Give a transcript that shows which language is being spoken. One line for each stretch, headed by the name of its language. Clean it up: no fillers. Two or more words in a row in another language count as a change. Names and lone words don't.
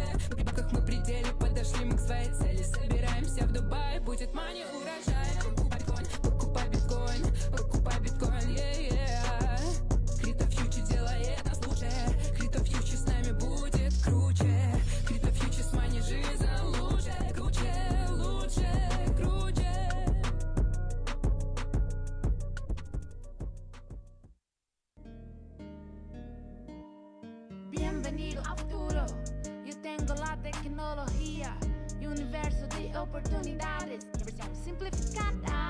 Russian: В бабках мы при деле, подошли мы к своей цели. Собираемся в Дубай, будет мани урожай. Покупай биткоин, покупай биткоин, yeah. Криптофьючер делает нас лучше, криптофьючер с нами будет круче, криптофьючер с мани жизнь лучше, круче, лучше, круче.
Spanish: Bienvenido al futuro. Yo tengo la tecnología y universo de oportunidades. Inversión simplificada.